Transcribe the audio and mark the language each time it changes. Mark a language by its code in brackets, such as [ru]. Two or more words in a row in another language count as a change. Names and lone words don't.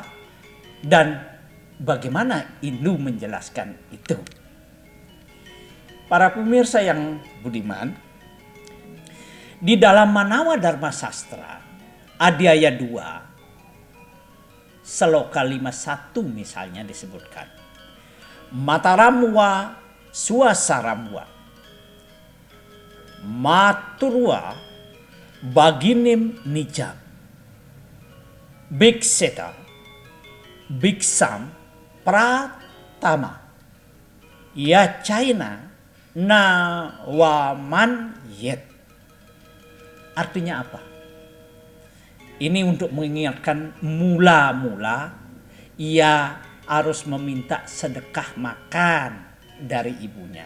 [id] Dan bagaimana Hindu menjelaskan itu? Para pemirsa yang budiman, di dalam Manawa Dharma Sastra, Adhyaya 2, Seloka 51 misalnya disebutkan. [sa] मातरं वा स्वसारं वा मातुर्वा भगिनीं निजाम् भिक्षेत भिक्षां प्रथमं या चैनं न विमानयेत्. [id] Artinya apa? Ini untuk mengingatkan mula-mula ia harus meminta sedekah makan dari ibunya.